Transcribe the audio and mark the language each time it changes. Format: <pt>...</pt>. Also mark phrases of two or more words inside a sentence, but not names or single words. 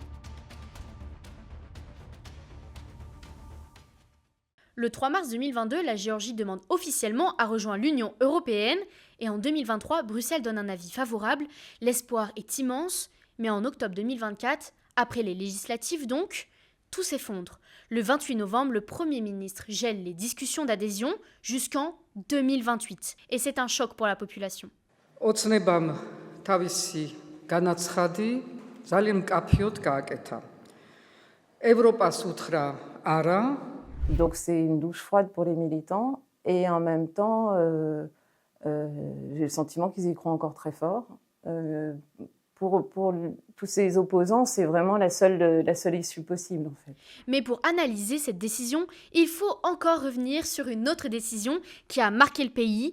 <fr>Le 3 mars 2022, la Géorgie demande officiellement à rejoindre l'Union européenne et en 2023, Bruxelles donne un avis favorable. L'espoir est immense, mais en octobre 2024, après les législatives donc, tout s'effondre. Le 28 novembre, le Premier ministre gèle les discussions d'adhésion jusqu'en 2028. Et c'est un choc pour la population.</fr> <ka>ოცნებამ თავისი განაცხადი ძალიან მკაფიოდ გააკეთა. ევროპას უთხრა არა.</ka> <fr>Donc c'est une douche froide pour les militants et en même temps, j'ai le sentiment qu'ils y croient encore très fort. Pour tous ces opposants, c'est vraiment la seule issue possible en fait. Mais pour analyser cette décision, il faut encore revenir sur une autre décision qui a marqué le pays.</fr>